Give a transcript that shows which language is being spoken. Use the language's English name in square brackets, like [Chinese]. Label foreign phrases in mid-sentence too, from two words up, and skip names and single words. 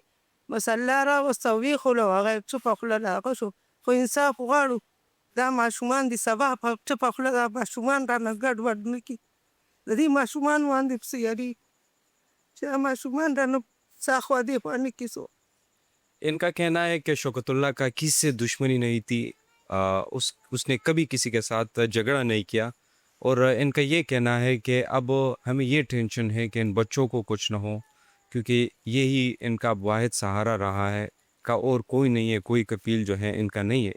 [Pashto] بس الله راوسته او ویښولو، هغه چوپه خوله له هغه شو. خو انصاف غواړو، دا ماشومان دي سبا په چوپه خوله دا ماشومان رانه ګډوډ نه کړي، د دې ماشومانو باندې پسې یارېږي چې دا ماشومان رانه څاخوا دیخوا نه کړي څوک. [Urdu] ان کا کہنا ہے کہ شوکت اللہ کا کسی سے دشمنی نہیں تھی، اس نے کبھی کسی کے ساتھ جھگڑا نہیں کیا. اور ان کا یہ کہنا ہے کہ اب ہمیں یہ ٹینشن ہے کہ ان بچوں کو کچھ نہ ہو، کیونکہ یہی ان کا واحد سہارا رہا ہے، کا اور کوئی نہیں ہے، کوئی کفیل جو ہے ان کا نہیں ہے.